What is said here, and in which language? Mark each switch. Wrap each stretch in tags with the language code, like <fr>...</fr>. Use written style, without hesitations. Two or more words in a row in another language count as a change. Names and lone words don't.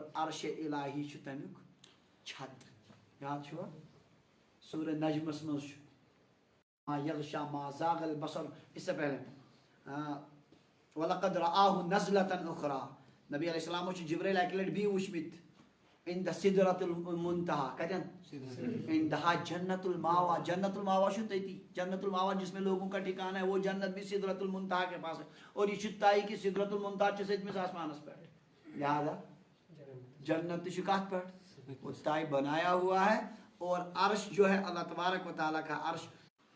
<ks>عرشِ الٰہی چھُ تَمیُک چھت یاد چھُوا سورہ نجمَس منٛز چھُ</ks> <ar>ما یغشا ما زاغ البصر</ar> <ur>اس سے پہلے</ur> <ar>وَلَقَدْ رَآهُ نَزْلَةً</ar> <ks>أُخْرَى نبی علیہ السلامو چھِ جبرائیل اَکہِ لَٹہِ بیٚیہِ وٕچھمٕتۍ</ks> <ar>عند سدرۃ المنتہا</ar> <ks>کتٮ۪ن</ks> <ar>عندہا جنت الماوا</ar> <ks>جنت الماوا چھُ تٔتی جنت الماوا</ks> <ur>جس میں لوگوں کا ٹھکانا ہے وہ جنت بھی سدرۃ المنتہا کے پاس ہے اور یہ</ur> <ks>چھُ طے کہ سدرۃ المنتہا چھِ سٔتمِس آسمانس پٮ۪ٹھ لہذا جنت تہِ چھُ کتھ پٮ۪ٹھ</ks> <ur>وہ طے بنایا ہوا ہے اور عرش جو ہے اللہ تبارک و تعالیٰ کا عرش</ur>